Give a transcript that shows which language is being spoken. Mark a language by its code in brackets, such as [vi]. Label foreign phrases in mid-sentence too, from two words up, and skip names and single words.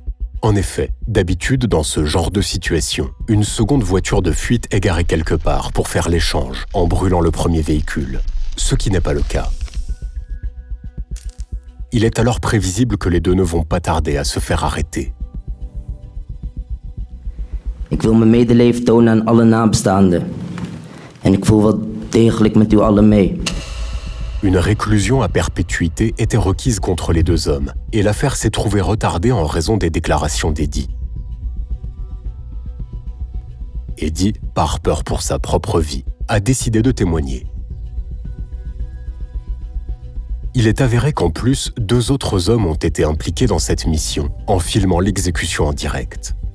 [fr] En effet, d'habitude, dans ce genre de situation, une seconde voiture de fuite est garée quelque part pour faire l'échange en brûlant le premier véhicule, ce qui n'est pas le cas. Il est alors prévisible que les deux ne vont pas tarder à se faire arrêter. [nl] Ik wil mijn medeleven tonen aan alle nabestaanden. En ik voel wel degelijk met u allen mee. [fr] Une réclusion à perpétuité était requise contre les deux hommes, et l'affaire s'est trouvée retardée en raison des déclarations d'Eddie. Eddie, par peur pour sa propre vie, a décidé de témoigner. Il est avéré qu'en plus, 2 autres hommes ont été impliqués dans cette mission, en filmant l'exécution en direct.